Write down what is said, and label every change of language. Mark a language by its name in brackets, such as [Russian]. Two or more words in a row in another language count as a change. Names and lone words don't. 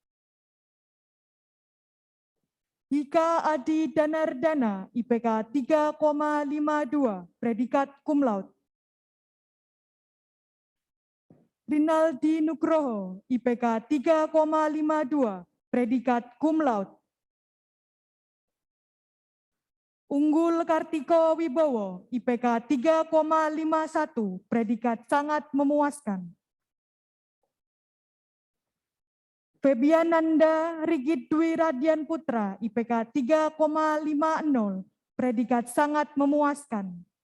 [Indonesian] Hika Adi Danardana, IPK 3,52, predikat [Latin] cum laude. [Indonesian] Rinaldi Nugroho, IPK 3,52, predikat [Latin] cum laude. [Indonesian] Unggul Kartiko Wibowo, IPK 3,51, predikat sangat memuaskan. Febiananda Rigid Dwi Radian Putra, IPK 3,50, predikat sangat memuaskan.